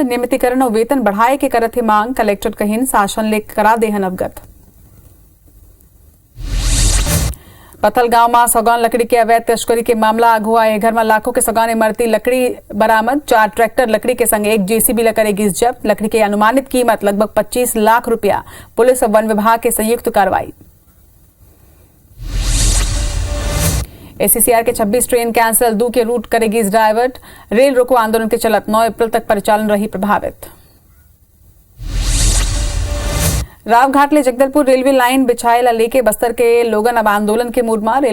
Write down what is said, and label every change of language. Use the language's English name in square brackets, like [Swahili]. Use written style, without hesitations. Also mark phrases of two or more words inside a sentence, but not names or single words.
[Chhattisgarhi] नियमितीकरण और वेतन बढ़ाए के करत ही मांग। कलेक्टर कहिन शासन ले करा देहन अवगत। पत्थल गांव में सौगान लकड़ी के अवैध तस्करी के मामला आग हुआ है। घर में लाखों के सौगान इमरती लकड़ी बरामद। 4 ट्रैक्टर लकड़ी के संग एक जेसीबी ला करेगी जब्त। लकड़ी की अनुमानित कीमत लगभग 25 लाख रुपया। पुलिस और वन विभाग के संयुक्त कार्रवाई। एसीसीआर के 26 ट्रेन कैंसिल। 2 के रूट करेगी डाइवर्ट। रेल रोको आंदोलन के चलत 9 अप्रैल तक परिचालन रही प्रभावित। रावघाट ले जगदलपुर रेलवे लाइन बिछाए ला लेके बस्तर के लोगन अब आंदोलन के मूड में।